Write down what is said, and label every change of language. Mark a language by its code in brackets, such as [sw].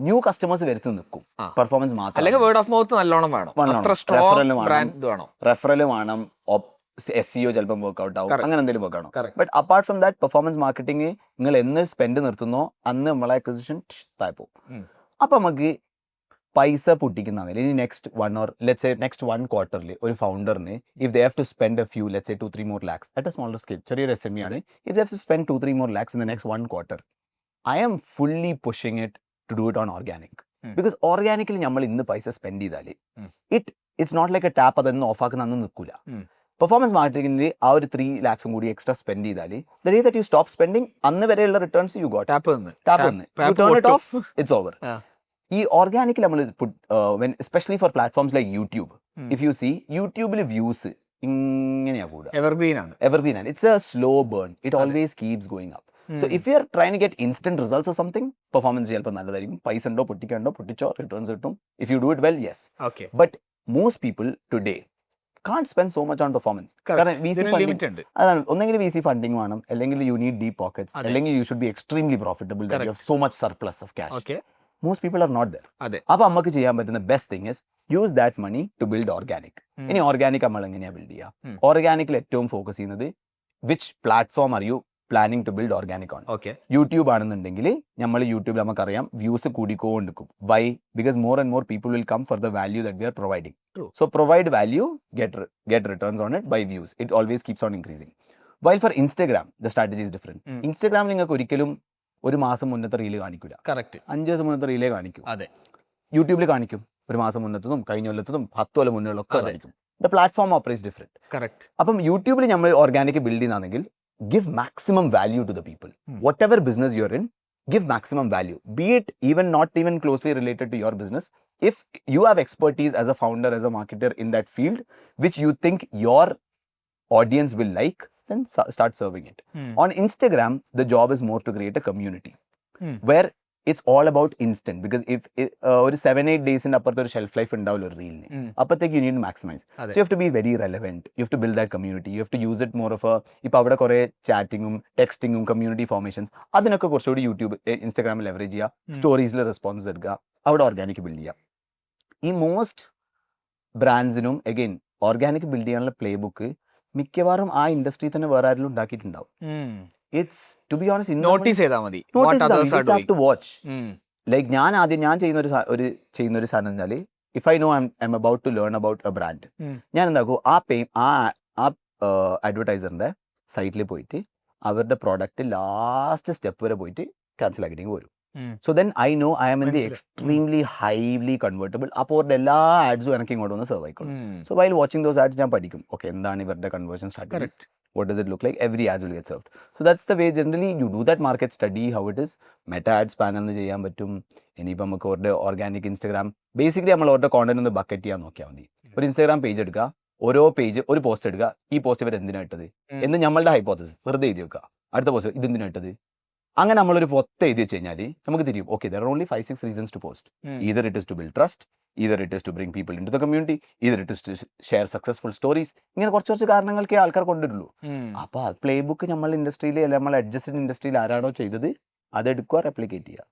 [ml] New customers വരുത്തി നിൽക്കും. Performance മാത്രം, അല്ലെങ്കിൽ വേർഡ് ഓഫ് മൗത്ത് നല്ലോണം വേണം, അത്ര സ്ട്രോങ് ബ്രാൻഡ് വേണം, റെഫറൽ വേണം, SEO ചിലപ്പോൾ വർക്ക്ഔട്ട് ആവും, അങ്ങനെ എന്തെങ്കിലും വർക്കാണോ. But apart from that performance marketing നിങ്ങൾ എന്ന് സ്പെൻഡ് നിർത്തുന്നോ അന്ന് നമ്മളെ അക്വിസിഷൻ താഴെ പോകും. അപ്പൊ നമുക്ക് [en] പൈസ പൊട്ടിക്കുന്നതിൽ ഇനി next 1 or let's say next 1 quarterൽ ഒരു ഫൗണ്ടറിന് if they have to spend a few let's say 2-3 more lakhs at a smaller scale, [ml] ചെറിയൊരു SME ആണ്, [en] if they have to spend 2-3 more lakhs in the next 1 quarter, I am fully pushing it to do it on organic. [ml] Because organically നമ്മൾ ഇന്ന് പൈസ spend ചെയ്താൽ [en] it's not like a tap [ml] അതൊന്നും of ആക്കുന്ന അന്ന് നിൽക്കില്ല. Performance മാർക്കറ്റിംഗിൽ ആ ഒരു 3 lakhs കൂടി എക്സ്ട്രാ സ്പെൻഡ് ചെയ്താൽ [en] the day that you stop spending [ml] അന്ന് വരെയുള്ള returns [en] you got. Tap you turn it off, it's over. ഈ ഓർഗാനിക്കിൽ നമ്മൾ especially for platforms like YouTube, if you see യൂട്യൂബിൽ views [ml] ഇങ്ങനെയാ കൂടുക, എവർഗ്രീൻ ആണ്. [en] It's a slow burn, it always keeps going up. So if you are trying to get instant results or something, [ml] performance ചിലപ്പോൾ നല്ലതായിരിക്കും, പൈസ ഉണ്ടോ പൊട്ടിച്ചോ returns കിട്ടും. [en] If you do it well, yes. Okay, but most people today can't spend so much on performance. [ml] കാരണം VC funding അതാണ്, ഒന്നെങ്കിൽ VC funding വേണം, അല്ലെങ്കിൽ [en] you need deep pockets, അല്ലെങ്കിൽ you should be extremely profitable, that you have so much surplus of cash. Okay. Most people are not there. [ml] അതെ. അപ്പോൾ നമുക്ക് ചെയ്യാൻ പറ്റുന്ന [en] Best thing is use that money to build organic. [ml] ഇനി organic നമ്മൾ എങ്ങനെയാണ് build ചെയ്യുക? ഓർഗാനിക്കിൽ ഏറ്റവും ഫോക്കസ് ചെയ്യുന്നത് [en] which platform are you planning to build organic [ml] ആണ്. ഓക്കെ, യൂട്യൂബ് ആണെന്നുണ്ടെങ്കിൽ നമ്മൾ യൂട്യൂബിൽ നമുക്കറിയാം views കൂടിക്കൊണ്ടിരിക്കും. Y? [en] Because more and more people will come for the value that we are providing. So provide value, get returns on it by views. It always keeps on increasing. While for Instagram, the strategy is different. [ml] Instagram നിങ്ങൾക്ക് ഒരിക്കലും ഒരു മാസം മുന്നത്തെ reel കാണിക്കില്ല. Correct. 5 ദിവസം മുന്നത്തെ relay കാണിക്കും. അതെ. യൂട്യൂബിൽ കാണിക്കും, ഒരു മാസം മുന്നത്തതും കഴിഞ്ഞ കൊല്ലത്തതും 10 കൊല്ലം മുന്നേയുള്ളൊക്കെ കാണിക്കും. [en] The platform operates different. [ml] Correct. അപ്പം യൂട്യൂബിൽ നമ്മൾ organic build ചെയ്യുന്നതാണെങ്കിൽ [en] give maximum value to the people. Whatever business you're in, give maximum value. Be it even not even closely related to your business. If you have expertise as a founder, as a marketer in that field, which you think your audience will like, then start serving it. On Instagram, the job is more to create a community where it's all about instant. [ml] Because if ഒരു 7-8 ഡേയ്സിന്റെ അപ്പുറത്ത് ഒരു shelf life ഉണ്ടാവില്ല ഒരു റീലിന്, അപ്പത്തേക്ക് [en] You need maximise. So you have to be very relevant, you have to build that community, you have to use it more of a, [ml] ഇപ്പൊ അവിടെ കുറെ ചാറ്റിങ്ങും ടെക്സ്റ്റിങ്ങും community formations, അതിനൊക്കെ കുറച്ചുകൂടി യൂട്യൂബ് ഇൻസ്റ്റാഗ്രാമിൽ ലെവറേജ് ചെയ്യുക, സ്റ്റോറീസിൽ റെസ്പോൺസ് എടുക്കുക, അവിടെ ഓർഗാനിക് ബിൽഡ് ചെയ്യുക. ഈ മോസ്റ്റ് ബ്രാൻഡ്സിനും എഗെയിൻ ഓർഗാനിക് ബിൽഡ് ചെയ്യാനുള്ള പ്ലേ ബുക്ക് മിക്കവാറും ആ ഇൻഡസ്ട്രി തന്നെ വേറെ ആരെങ്കിലും ഉണ്ടാക്കിയിട്ടുണ്ടാവും. [en] It's, to be honest, [ml] notice ചെയ്താൽ മതി. [en] To watch. [ml] ലൈക്ക് ഞാൻ ചെയ്യുന്ന ഒരു സാധനം വെച്ചാൽ, [en] if I know I'm about to learn about a brand, [ml] ഞാൻ എന്താക്കും ആ അഡ്വർടൈസറിന്റെ സൈറ്റിൽ പോയിട്ട് അവരുടെ പ്രോഡക്റ്റ് ലാസ്റ്റ് സ്റ്റെപ്പ് വരെ പോയിട്ട് ക്യാൻസൽ ആക്കിയിട്ട് വരും. [en] So then I know I am in the extremely highly convertible. [ml] അപ്പോൾ അവരുടെ എല്ലാ ആഡ്സും എനിക്ക് ഇങ്ങോട്ട് വന്ന് സെർവ് ആയിക്കോളും. [en] so while watching those ads [ml] ഞാൻ പഠിക്കും, ഓക്കെ എന്താണ് ഇവരുടെ conversion strategy, [en] what does it look like, every ads will get served. So that's the way generally you do that market study, how it is. [ml] Meta ads panel എന്ന് ചെയ്യാൻ പറ്റും. ഇനിയിപ്പോൾ നമുക്ക് അവരുടെ ഓർഗാനിക് ഇൻസ്റ്റാഗ്രാം, ബേസിക്കലി നമ്മൾ അവരുടെ content ഒന്ന് bucket ചെയ്യാൻ നോക്കിയാൽ മതി. ഒരു ഇൻസ്റ്റാഗ്രാം പേജ് എടുക്കുക, ഓരോ പേജ് ഒരു പോസ്റ്റ് എടുക്കുക, ഈ പോസ്റ്റ് ഇവർ എന്തിനാ ഇട്ടത് എന്ന് നമ്മളുടെ ഹൈപ്പോത്തസിസ് വെറുതെ എഴുതി വെക്കുക. അടുത്ത പോസ്റ്റ് ഇത് എന്തിനാ ഇട്ടത്, അങ്ങനെ നമ്മളൊരു പൊത്ത് എഴുതി വെച്ച് കഴിഞ്ഞാൽ നമുക്ക് തിരിയും, okay [en] there are only 5-6 reasons to post. [ml] Either it is to build trust, either it is to bring people into the community, either it is to share successful stories. ഇങ്ങനെ കുറച്ച് കാരണങ്ങൾക്കേ ആൾക്കാർ കൊണ്ടുവരുള്ളൂ. അപ്പൊ ആ പ്ലേ ബുക്ക് നമ്മൾ ഇൻഡസ്ട്രിയിൽ അല്ല നമ്മൾ adjusted ഇൻഡസ്ട്രിയിൽ ആരാണോ ചെയ്തത് അതെടുക്കുക, റെപ്ലിക്കേറ്റ് ചെയ്യുക,